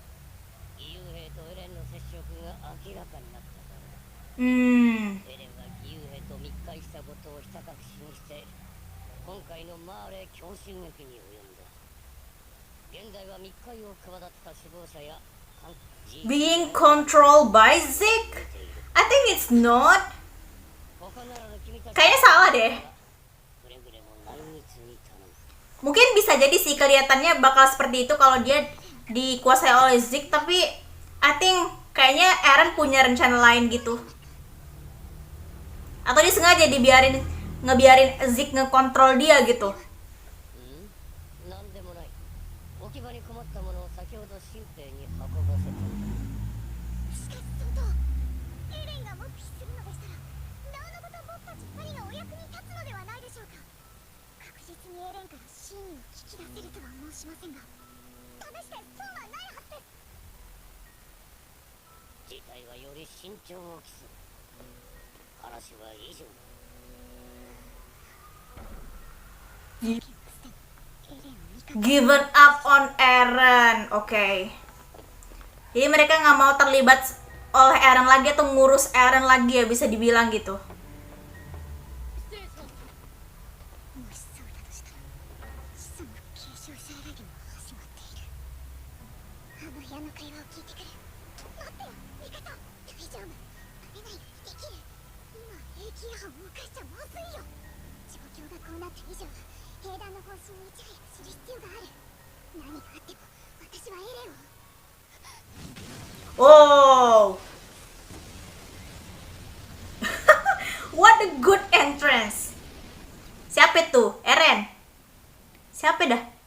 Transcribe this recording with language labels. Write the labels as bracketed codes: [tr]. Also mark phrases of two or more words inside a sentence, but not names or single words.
[ja] 義勇兵とエレンの接触が明らかになったからだ。 Hmm. エレンは義勇兵と密会したことをひた隠しにして今回のマーレ強襲撃に及んだ。現在は密会を企った首謀者や [en] Being controlled by Zeke? I think it's not. [ja] 他ならぬ君たち [id] Kayaknya salah deh. [ja] くれぐれも内密に頼む。 [id] Mungkin bisa jadi sih kelihatannya bakal seperti itu kalau dia dikuasai oleh Zeke, tapi [en] I think [id] kayaknya Eren punya rencana lain gitu. Atau dia sengaja ngebiarin Zeke ngekontrol dia gitu. [ja] なんでもない。置き場に困ったものを先ほど新兵に運ばせた。しかし相当エレンが黙秘するのでしたらなおのこと僕たち2人がお役に立つのではないでしょうか。確実にエレンから真意を聞き出せるとは申しませんが、試して損はないはずです。事態はより慎重を期す。話は以上だ。 [en] Given up on Eren. Oke. [id] Jadi mereka nggak mau terlibat oleh Eren lagi atau ngurus Eren lagi ya, bisa dibilang gitu. [ja] もしそうだとしたら子孫の継承者選びも始まっている。あの部屋の会話を聞いてくる。待ってよ味方。大丈夫。バレないようにできる。今兵器違反を犯しちゃまずいよ。状況がこうなった以上兵団の方針にいち早く知る必要がある。何があっても私はエレンを。 [en] Oh. What a good entrance. [id] Siapa itu? Eren. Siapa dah?